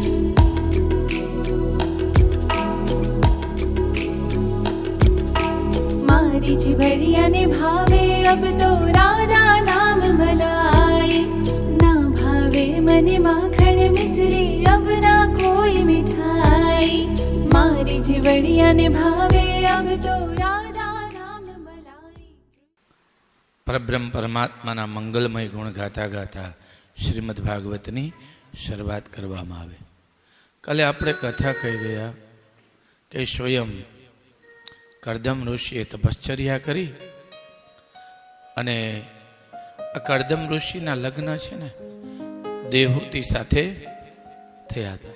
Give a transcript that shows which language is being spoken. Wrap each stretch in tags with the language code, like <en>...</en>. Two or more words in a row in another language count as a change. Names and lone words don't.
<raj>मारी जिबड़िया ने भावे अब तो राधा नाम मलाई ना भावे मने माखन मिश्री अब ना कोई मिठाई मारी जिबड़िया ने भावे अब तो राधा नाम मलाई</raj> <gu>પરબ્રહ્મ પરમાત્માના મંગલમય ગુણ ગાતા ગાતા શ્રીમદ ભાગવતની શરૂઆત કરવામાં આવે. કાલે આપણે કથા કહી ગયા કે સ્વયં કરદમ ઋષિએ તપશ્ચર્યા કરી અને આ કરદમ ઋષિના લગ્ન છે ને દેહૂતિ સાથે થયા હતા.</gu>